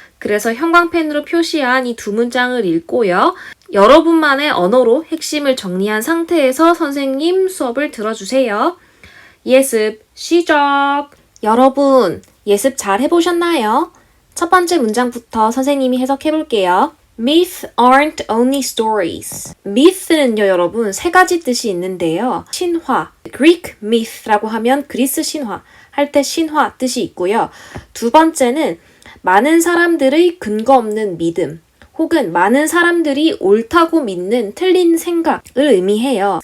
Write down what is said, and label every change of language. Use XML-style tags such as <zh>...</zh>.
<ko>그래서 형광펜으로 표시한 이 두 문장을 읽고요. 여러분만의 언어로 핵심을 정리한 상태에서 선생님 수업을 들어주세요. 예습 시작! 여러분, 예습 잘 해보셨나요? 첫 번째 문장부터 선생님이 해석해볼게요.</ko> <en>Myths aren't only stories.</en> <ko>myth는요, 여러분, 세 가지 뜻이 있는데요. 신화, Greek myth라고 하면 그리스 신화, 할 때 신화 뜻이 있고요. 두 번째는 많은 사람들의 근거 없는 믿음, 혹은 많은 사람들이 옳다고 믿는 틀린 생각을 의미해요.</ko>